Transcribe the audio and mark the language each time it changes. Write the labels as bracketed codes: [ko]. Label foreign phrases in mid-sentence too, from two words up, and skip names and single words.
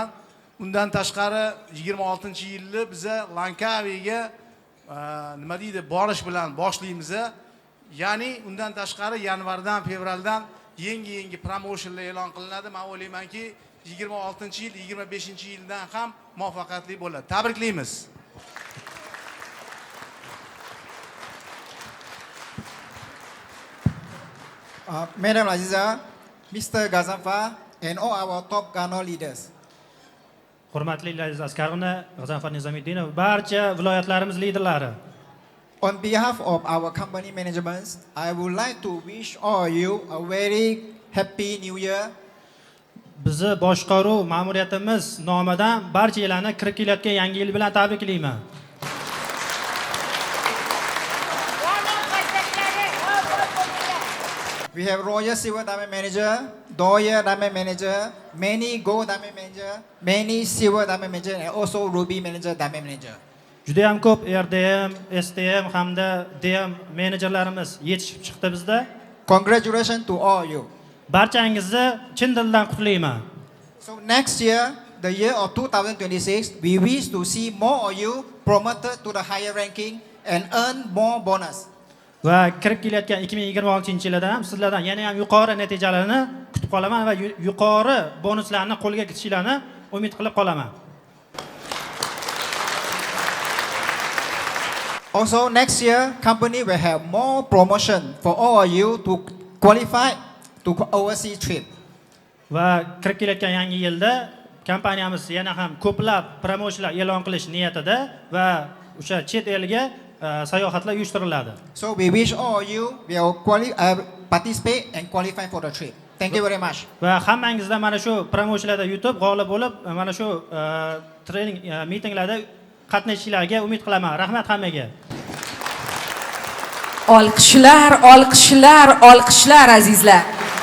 [uz] Undan tashqari 26-yilni biza Lankaviga nima deydi, borish bilan boshlaymiz. Ya'ni undan tashqari yanvardan, fevraldan yangi promotionlar e'lon qilinadi. Men o'ylaymanki 26-yil, 25-yildan ham muvaffaqiyatli bo'ladi. Tabriklaymiz. [en] Madam Aziza, Mr. Gazanfar and all our top Gano leaders. [uz] Hurmatli Laziz Asqarovna, Gazanfar Nizomuddinov, barcha viloyatlarimiz liderlari. [en] On behalf of our company management, I would like to wish all you a very happy new year. [uz] Bizni boshqaruv ma'muriyatimiz nomidan barchalarni kirib kelayotgan yangi yil bilan tabriklayman. [en] We have Royal Silver Diamond Manager, Doyer Diamond Manager, many Gold Diamond Manager, many Silver Diamond Manager, and also Ruby Manager, Diamond Manager. [uz] Juda ham ko'p RDM, STM hamda DM menejerlarimiz yetishib chiqdi bizda. [en] Congratulations to all you. [uz] Barchangizni chin dildan qutlayman. [en] So next year, the year of 2026, we wish to see more of you promoted to the higher ranking and earn more bonus. [uz] Va kirib kelayotgan 2026-yilda ham sizlardan yana ham yuqori natijalarni kutib qolaman va yuqori bonuslarni qo'lga kiritishlarni umid qilib qolaman. [en] Also, next year, company will have more promotion for all of you to qualify to overseas trip. [uz] Va kirib kelayotgan yangi yilda kompaniyamiz yana ham ko'plab promotionlar e'lon qilish niyatida va o'sha chet elga sayohatlar uyushtiriladi. [en] So we wish all you will participate and qualify for the trip. Thank you very much. [uz] Va hammangizda mana shu promotionlarda yutib, g'olib bo'lib, mana shu [en] training mitinglarda [uz] qatnashishlarga umid qilaman. Rahmat hammaga. Olqishlar, olqishlar, olqishlar azizlar.